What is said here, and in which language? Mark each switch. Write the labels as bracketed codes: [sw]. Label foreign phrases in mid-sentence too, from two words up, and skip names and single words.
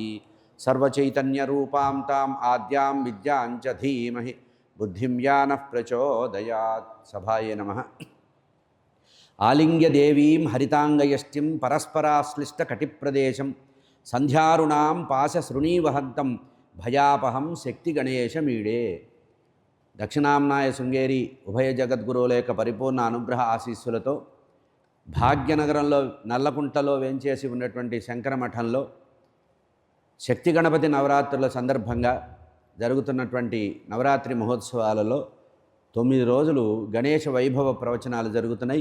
[sa] सर्वचैतन्यरूपां ताम् आद्यां विद्यां च धीमहि बुद्धिं यानः प्रचोदयात्। सभाये नमः। आलिङ्ग्य देवीं हरिताङ्गयष्टिं परस्पराश्लिष्टकटिप्रदेशं सन्ध्यारुणां पाशशृणीवहन्तं भयापहं शक्तिगणेशमीडे। [te] దక్షిణాంనాయ శృంగేరి ఉభయ జగద్గురువుల యొక్క పరిపూర్ణ అనుగ్రహ ఆశీస్సులతో భాగ్యనగరంలో నల్లకుంటలో వేంచేసి ఉన్నటువంటి శంకర మఠంలో శక్తి గణపతి నవరాత్రుల సందర్భంగా జరుగుతున్నటువంటి నవరాత్రి మహోత్సవాలలో 9 రోజులు గణేష వైభవ ప్రవచనాలు జరుగుతున్నాయి.